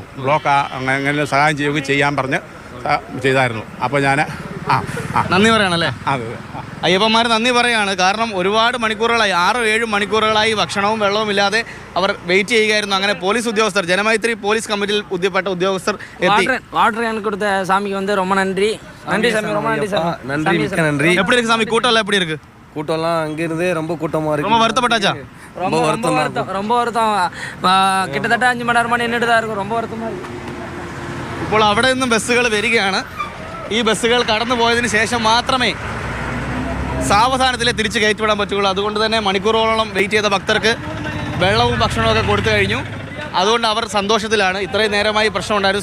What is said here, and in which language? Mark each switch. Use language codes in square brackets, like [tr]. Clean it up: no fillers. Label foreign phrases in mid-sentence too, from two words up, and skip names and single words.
[ml] ബ്ലോക്ക് അങ്ങനെ സഹായം ചെയ്യുകയും ചെയ്യാൻ പറഞ്ഞ് ചെയ്തായിരുന്നു. അപ്പോൾ ഞാൻ നന്ദി പറയണല്ലേ? അതെ, അയ്യപ്പന്മാർ നന്ദി പറയാണ്. കാരണം ഒരുപാട് മണിക്കൂറുകളായി, 6-7 മണിക്കൂറുകളായി ഭക്ഷണവും വെള്ളവും ഇല്ലാതെ അവർ വെയിറ്റ് ചെയ്യുകയായിരുന്നു. അങ്ങനെ പോലീസ് ഉദ്യോഗസ്ഥർ, ജനമൈത്രി പോലീസ് കമ്മിറ്റിയിൽ ഉദ്യപ്പെട്ട ഉദ്യോഗസ്ഥർ എത്തി. [ta] வாட்டர் எனக்கு கொடுத்த சாமிக்கு வந்து ரொம்ப நன்றி. நன்றி சாமி, ரொம்ப நன்றி சாமி. நன்றி, மிக்க நன்றி. எப்படி இருக்கு சாமி? கூட்டம் எல்லாம் எப்படி இருக்கு? கூட்டம்லாம் அங்கிருந்தே ரொம்ப கூட்டமாக இருக்கு. ரொம்ப வருத்தப்பட்டாச்சா? ரொம்ப வருத்தம். கிட்டத்தட்ட 5 மணி நேரமாக நின்றுட்டு தான் இருக்கும். ரொம்ப வருத்தமாக இருக்கு. [ml] ഇപ്പോൾ അവിടെ നിന്നും ബസ്സുകൾ വരികയാണ്. ഈ ബസ്സുകൾ കടന്നു പോയതിന് ശേഷം മാത്രമേ സാവധാനത്തിൽ തിരിച്ച് കയറ്റിവിടാൻ പറ്റുകയുള്ളൂ. അതുകൊണ്ട് തന്നെ മണിക്കൂറുകളോളം വെയിറ്റ് ചെയ്ത ഭക്തർക്ക് വെള്ളവും ഭക്ഷണവും ഒക്കെ കൊടുത്തു കഴിഞ്ഞു. അതുകൊണ്ട് അവർ സന്തോഷത്തിലാണ്. ഇത്രയും നേരമായി പ്രശ്നം ഉണ്ടായിരുന്നു.